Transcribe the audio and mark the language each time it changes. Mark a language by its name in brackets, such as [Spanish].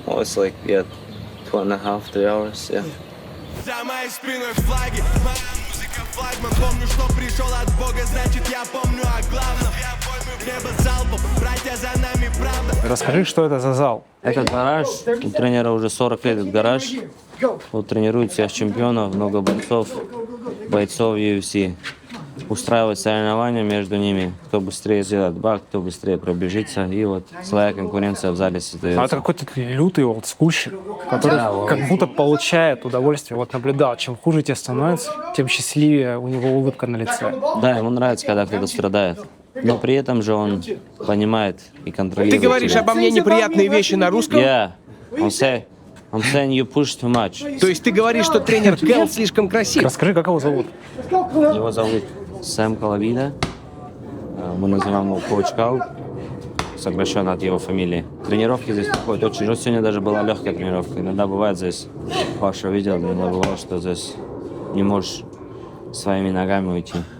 [English] Oh, it's like, yeah, 2.5, 3 hours, yeah. [Russian] За моей спиной флаги, моя музыка флагман. Помню, что пришел от Бога, значит я помню о главном. Небо залпом, братья за нами правда. Расскажи, что это за зал? Это гараж. У тренера уже 40 лет этот гараж. Вот тренируют всех чемпионов, много бойцов UFC. устраивать соревнования между ними. Кто быстрее сделает баг, кто быстрее пробежится. И вот своя конкуренция в зале создается. А это какой-то лютый олдскульщик, который как будто получает удовольствие. Вот наблюдал, чем хуже тебе становится, тем счастливее у него улыбка на лице. Да, ему нравится, когда кто-то страдает. Но при этом же он понимает и контролирует. Ты говоришь тебя. обо мне неприятные вещи на русском? [English] Yeah. I'm saying you push too much. [Russian] То есть ты говоришь, что тренер Кэл слишком красив? Расскажи, как его зовут? Его зовут Сэм Коловида. Мы называем его Коуч Кал, сокращенно от его фамилии. Тренировки здесь проходят очень жестко. Сегодня даже была легкая тренировка. Иногда бывает здесь, Паша видел, иногда бывает, что здесь не можешь своими ногами уйти.